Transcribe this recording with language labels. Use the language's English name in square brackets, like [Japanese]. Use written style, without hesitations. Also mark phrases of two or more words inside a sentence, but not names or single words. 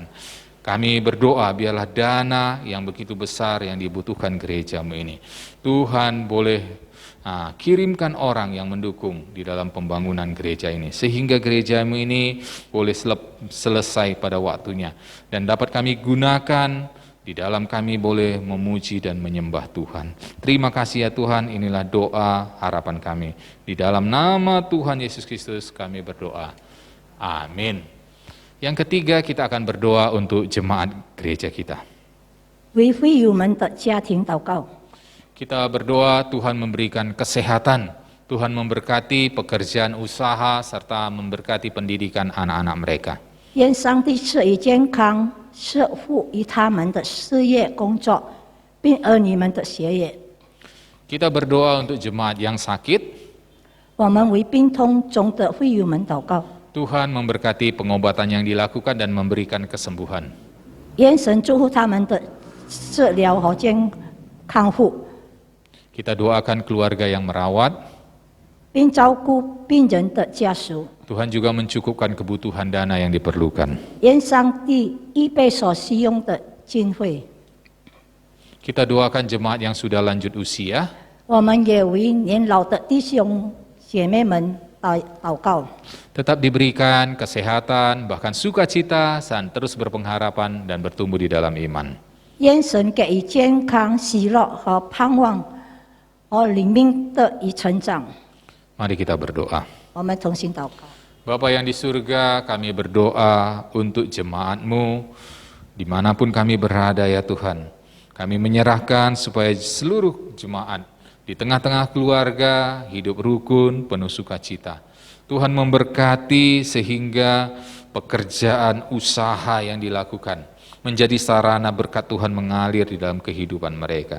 [Indonesian] Kami berdoa biarlah dana yang begitu besar yang dibutuhkan gerejamu ini, Tuhan boleh kirimkan orang yang mendukung di dalam pembangunan gereja ini, sehingga gerejamu ini boleh selesai pada waktunya, dan dapat kami gunakan di dalam kami boleh memuji dan menyembah Tuhan. Terima kasih ya Tuhan, inilah doa harapan kami. Di dalam nama Tuhan Yesus Kristus kami berdoa. Amin. Yang ketiga, kita akan berdoa untuk jemaat gereja kita. [Chinese] 為會友們的家庭禱告， [Indonesian] Kita berdoa Tuhan memberikan kesehatan, Tuhan memberkati pekerjaan usaha, serta memberkati pendidikan anak-anak mereka. [Chinese] 願上帝賜予健康，賜福於他們的事業工作，並兒女們的學業。 [Indonesian] Kita berdoa untuk jemaat yang sakit, [Chinese] 我們為病痛中的會友們禱告， [Indonesian] Tuhan memberkati pengobatan yang dilakukan dan memberikan kesembuhan. [Chinese] 願神祝福他們的治療和康復， [Indonesian] Kita doakan keluarga yang merawat, [Chinese] 並照顧病人的家屬。 [Indonesian] Tuhan juga mencukupkan kebutuhan dana yang diperlukan. [Chinese] 願上帝預備所需用的經費。 [Indonesian] Kita doakan jemaat yang sudah lanjut usia, [Chinese] 我們也為年老的弟兄姐妹們禱告， [Indonesian] tetap diberikan kesehatan, bahkan sukacita, dan terus berpengharapan dan bertumbuh di dalam iman. [Chinese] 願神給予健康、喜樂和盼望，和靈命得以成長。 [Indonesian] Mari kita berdoa. [Chinese] 我們同心禱告。 [Indonesian] Bapa yang di surga, kami berdoa untuk jemaat-Mu dimanapun kami berada ya Tuhan. Kami menyerahkan supaya seluruh jemaat di tengah-tengah keluarga hidup rukun, penuh sukacita. Tuhan memberkati sehingga pekerjaan usaha yang dilakukan menjadi sarana berkat Tuhan mengalir di dalam kehidupan mereka.